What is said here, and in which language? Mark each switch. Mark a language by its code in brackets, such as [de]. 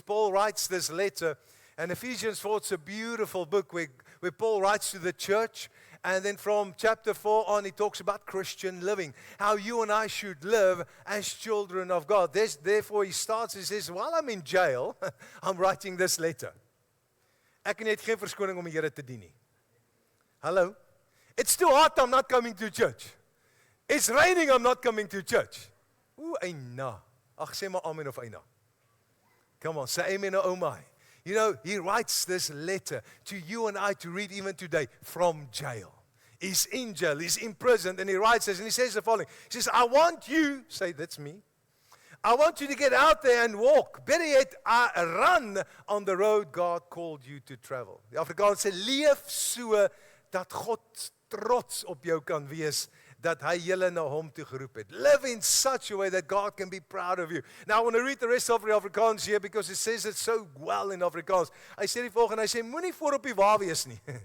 [en] Paul writes this letter, and Ephesians 4, it's a beautiful book where Paul writes to the church. And then from chapter 4 on, he talks about Christian living, how you and I should live as children of God. Therefore, he starts, he says, while I'm in jail, I'm writing this letter. [af] Ek het geen verskoning om die Here te dien nie. [en] Hello? It's too hot, I'm not coming to church. It's raining, I'm not coming to church. Ooh, eina. [af] Ag, sê maar amen of eina. [en] Come on, say amen or oh my. You know, he writes this letter to you and I to read even today from jail. He's in jail, he's imprisoned, and he writes this, and he says the following. He says, I want you, say that's me, I want you to get out there and walk. Better yet, run on the road God called you to travel. [af] Die Afrikaans sê, leef so, dat God trots op jou kan wees, dat hy julle na hom toe geroep het. [en] Live in such a way that God can be proud of you. Now I want to read the rest of the Afrikaans here because it says it so well in Afrikaans. [af] Hy sê die volgende, hy sê moenie voor op die wa wees nie.